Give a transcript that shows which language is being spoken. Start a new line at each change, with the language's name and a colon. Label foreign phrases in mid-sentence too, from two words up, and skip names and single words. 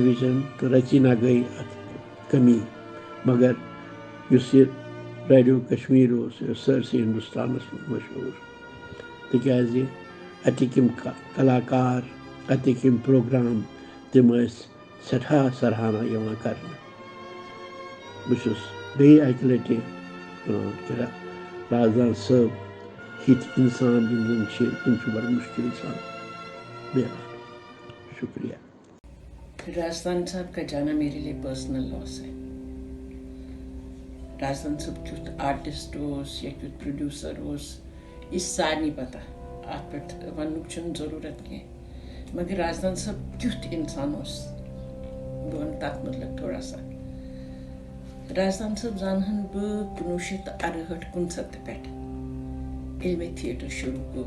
Kashmiri: وِجن تہٕ رٔژیٖنا گٔے اتھ کٔمی مگر یُس یہِ ریڈیو کشمیٖر اوس یہِ اوس سٲرسٕے ہندوستانس منٛز مشہوٗر تِکیٛازِ اتِکۍ یِم کلاکار اتِکۍ یِم پروگرام تِم ٲسۍ سٮ۪ٹھاہ سراہنا یِوان کرنہٕ بہٕ چھُس بیٚیہِ اکہِ لٹہِ ونان کہِ رازدان صٲب ہِتھۍ اِنسان یِم زن چھِ تِم چھِ بڑٕ مُشکِل سان مِلان شُکریہ
Urdu: رازدان صاحب کا جانا میرے لیے پرسنل لاس ہے
Kashmiri: رازدان صاحب کیُتھ آرٹسٹ اوس یا کیُتھ پروڈیوسر اوس یہِ چھِ سارنٕے پتہ اتھ پٮ۪ٹھ وننُک چھُنہٕ ضروٗرت کینٛہہ مگر رازدان صٲب کیُتھ اِنسان اوس بہٕ ونہٕ تَتھ متعلق
Urdu: تھوڑا سا.
Kashmiri: رازدان صٲب زانہن بہٕ 1968-69 پٮ۪ٹھ ییٚلہِ مےٚ تھیٹر شروٗع کوٚر.